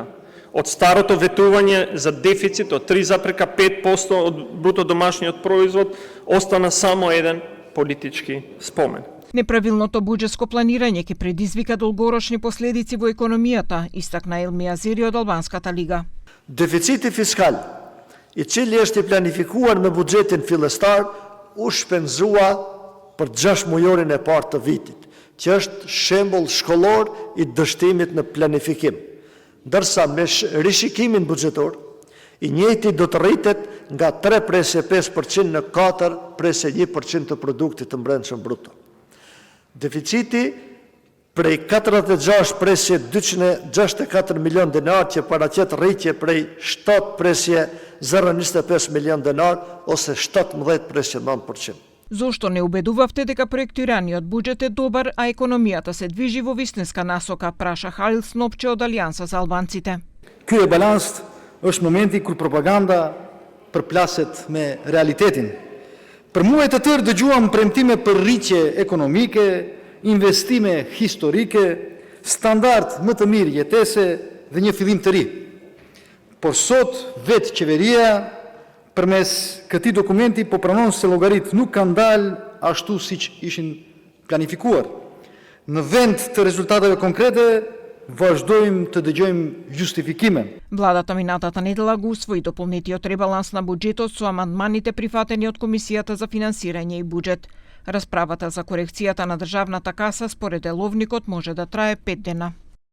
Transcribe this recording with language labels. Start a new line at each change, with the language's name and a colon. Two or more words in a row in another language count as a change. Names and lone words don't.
Macedonian: Од старото ветување за дефицит од 3,5% од бруто домашниот производ остана само еден политички спомен. Неправилното буџетско планирање ќе предизвика долгорочни последици во економијата, истакна Елми Азири од Албанската лига.
Albanian: Deficiti fiskal, i cili është I planifikuar me buxhetin fillestar, u shpenzua për 6 mujorin e parë të vitit, që është shembull shkollor I dështimit në planifikim. Ndërsa me rishikimin buxhetor, I njëjti do të rritet nga 3,5% në 4,1% të produktit të brendshëm bruto. Deficiti prej 46,264 milion dinar që paraqet rritje prej 7,025 milion dinar ose 17,9%.
Macedonian: Зошто не убедувавте дека проектираниот буџет е добар, а економијата се движи во вистинска насока, праша Халил Снопче од Алијанса за албанците.
Albanian: Ky balans është momenti kur propaganda përplaset me realitetin. Për muaj të tërë dëgjuam premtime për rritje ekonomike, investime historike, standard më të mirë jetese dhe një fillim të ri. Por sot vetë qeveria përmes këtij dokumenti po pranon se llogarit nuk kanë dalë ashtu siç ishin planifikuar. Në vend të rezultateve konkrete vazhdojmë të dëgjojmë justifikime.
Macedonian: Владата минатата недела го усвои дополнетиот ребаланс на буџетот со амандманите прифатени од Комисијата за финансирање и буџет. Расправата за корекцијата на државната каса според деловникот може да трае 5 дена.